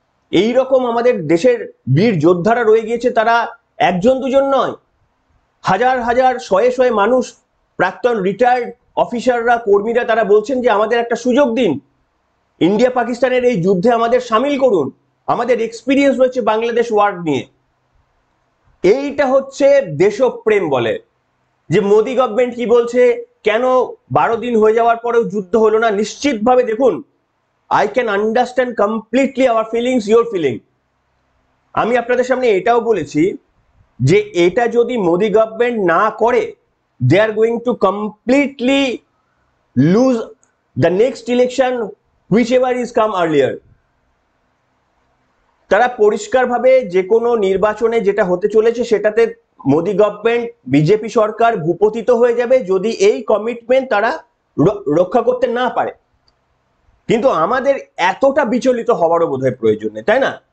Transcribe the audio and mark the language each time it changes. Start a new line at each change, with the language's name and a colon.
Bangla: এইরকম আমাদের দেশের বীর যোদ্ধারা রয়ে গিয়েছে, তারা একজন দুজন নয়, হাজার হাজার শয়ে শয়ে মানুষ, প্রাক্তন রিটায়ার্ড অফিসাররা, কর্মীরা, তারা বলছেন যে আমাদের একটা সুযোগ দিন, ইন্ডিয়া পাকিস্তানের এই যুদ্ধে আমাদের সামিল করুন, আমাদের এক্সপিরিয়েন্স রয়েছে বাংলাদেশ ওয়ার নিয়ে। এইটা হচ্ছে দেশপ্রেম বলে। যে মোদি গভর্নমেন্ট কি বলছে, কেন 12 দিন হয়ে যাওয়ার পরেও যুদ্ধ হলো না? নিশ্চিতভাবে দেখুন,
English: I can understand completely our feelings, your feeling.
Bangla: আমি আপনাদের সামনে এটাও বলেছি যে এটা যদি মোদি গভর্নমেন্ট না করে,
English: they are going to completely lose the next election whichever is come earlier।
Bangla: তারা পরিষ্কারভাবে যে কোনো নির্বাচনে যেটা হতে চলেছে সেটাতে মোদি গভর্নমেন্ট, বিজেপি সরকার ভূপতিত হয়ে যাবে যদি এই কমিটমেন্ট তারা রক্ষা করতে না পারে। কিন্তু আমাদের এতটা বিচলিত হওয়ারও বোধহয় প্রয়োজন নেই, তাই না?